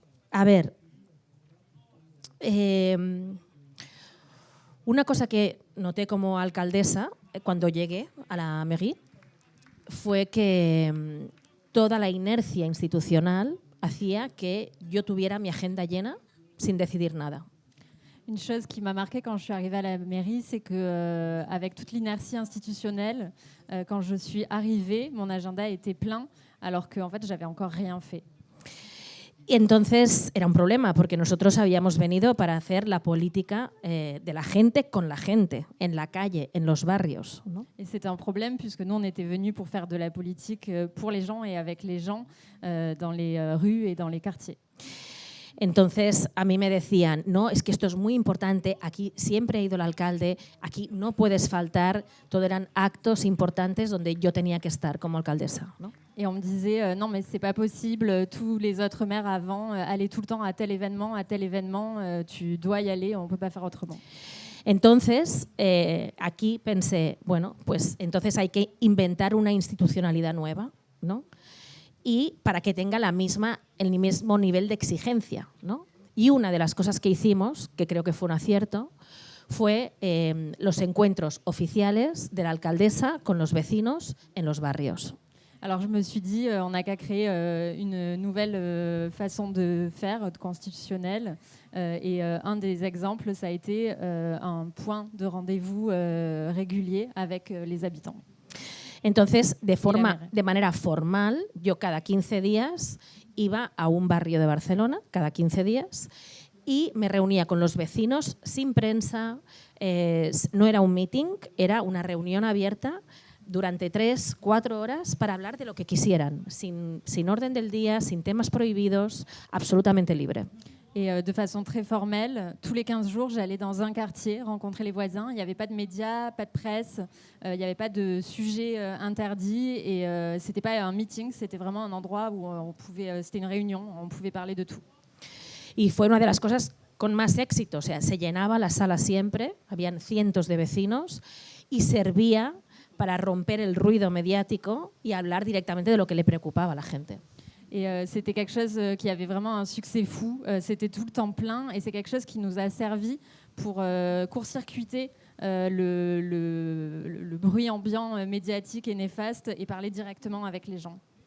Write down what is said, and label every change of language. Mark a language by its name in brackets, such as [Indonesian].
[Spanish] A ver, una cosa que noté como alcaldesa cuando llegué a la mairie fue que toda la inercia institucional hacía que yo tuviera mi agenda llena sin decidir nada. [French] Une chose qui m'a marquée quand je suis arrivée à la mairie, c'est que avec toute l'inertie institutionnelle, quand je suis arrivée, mon agenda était plein, alors qu'en fait, j'avais encore rien fait. [Spanish] Y entonces era un problema, porque nosotros habíamos venido para hacer la política de la gente con la gente, en la calle, en los barrios, ¿no? [French] Et c'était un problème puisque nous, on était venus pour faire de la politique pour les gens et avec les gens dans les rues et dans les quartiers. [Spanish] Entonces a mí me decían, no, es que esto es muy importante, aquí siempre ha ido el alcalde, aquí no puedes faltar, todo eran actos importantes donde yo tenía que estar como alcaldesa, ¿no? [French] Et on me disait, non mais c'est pas possible, tous les autres maires avant allaient tout le temps à tel événement, tu dois y aller, on peut pas faire autrement. [Spanish] Entonces, aquí pensé, bueno, pues entonces hay que inventar una institucionalidad nueva, ¿no? Y para que tenga el mismo nivel de exigencia, ¿no? Y una de las cosas que hicimos, que creo que fue un acierto, fue los encuentros oficiales de la alcaldesa con los vecinos en los barrios. [French] Alors je me suis dit, on n'a qu'à créer une nouvelle façon de faire, de constitutionnelle. Et un des exemples, ça a été un point de rendez-vous régulier avec les habitants. [Spanish] Entonces, de manera formal, yo cada 15 días iba a un barrio de Barcelona, cada 15 días, y me reunía con los vecinos sin prensa, no era un meeting, era una reunión abierta durante 3-4 horas para hablar de lo que quisieran, sin orden del día, sin temas prohibidos, absolutamente libre. [French] Et de façon très formelle, tous les 15 jours, j'allais dans un quartier rencontrer les voisins. Il n'y avait pas de médias, pas de presse, il n'y avait pas de sujet interdit. Et ce n'était pas un meeting, c'était vraiment un endroit où c'était une réunion, on pouvait parler de tout. [Spanish] Y fue una de las cosas con más éxito. O sea, se llenaba la sala siempre, habían cientos de vecinos y servía para romper el ruido mediático y hablar directamente de lo que le preocupaba a la gente. [French] Et c'était quelque chose qui avait vraiment un succès fou. C'était tout le temps plein et c'est quelque chose qui nous a servi pour court-circuiter le bruit ambiant médiatique et néfaste et parler directement avec les gens.